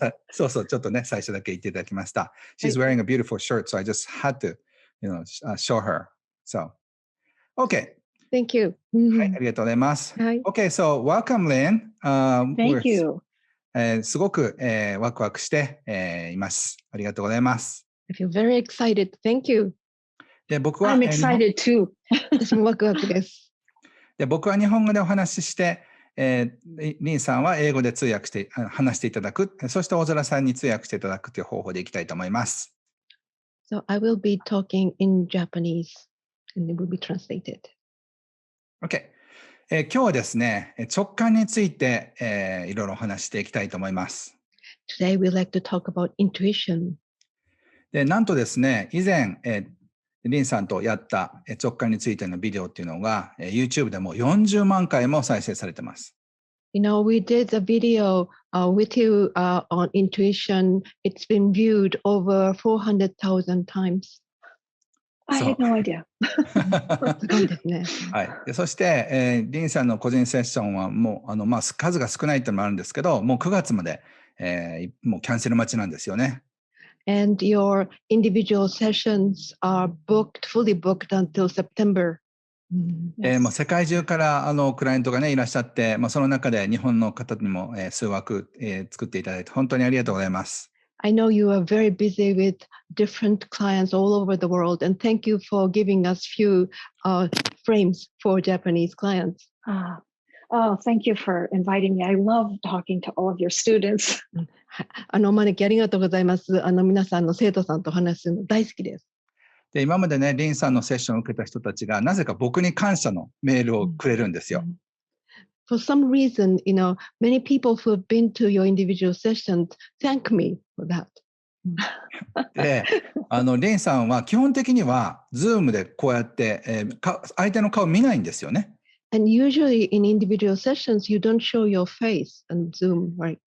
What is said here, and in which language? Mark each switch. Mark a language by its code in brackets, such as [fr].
[ja] そうそう、ちょっとね、最初だけ言っていただきました。 [en] She's wearing a beautiful shirt, so I just had to, show her. So, okay. Thank you. [ja] はい、ありがとうございます。はい。 [en] Okay, so welcome, Lynn. Thank you. [ja] すごく、ワクワクして、います。ありがとうございます。 [en] I feel very excited. Thank you. [ja] で、僕は、 [en] I'm excited too. [ja] 私もワクワクです。で、僕は日本語でお話しして、リンさんは英語で通訳して話していただく、そして大空さんに通訳していただくという方法でいきたいと思います。 [en] So I will be talking in Japanese and it will be translated. OK。 [ja] 今日はですね、直感について、いろいろお話していきたいと思います。 [en] Today we'd like to talk about intuition. [ja] で、なんとですね、以前、リンさんとやった直感についてのビデオっていうのが、YouTube でも40万回も再生されてます。 [en] You know, we did a video with you on intuition. It's been viewed over 400,000 times. I had no idea. [ja] すごいですね。はい。でそして、リンさんの個人セッションはもう、数が少ないっていうのもあるんですけど、もう9月まで、もうキャンセル待ちなんですよね。 [en] And your individual sessions are fully booked until September. [ja] もう世界中からクライアントがねいらっしゃって、その中で日本の方にも、数枠、作っていただいて本当にありがとうございます。 [en] I know you are very busy with different clients all over the world, and thank you for giving us few frames for Japanese clients. Thank you for inviting me. I love talking to all of your students. [ja] お招きありがとうございます。皆さんの生徒さんと話すの大好きです。で、今までね、リンさんのセッションを受けた人たちが、なぜか僕に感謝のメールをくれるんですよ。 [en] For some reason, you know, many people who have been to your individual sessions thank me for that. [ja] で、リンさんは基本的には、Zoom でこうやって、相手の顔見ないんですよね。 [en] And usually in individual sessions, you don't show your face on Zoom, right?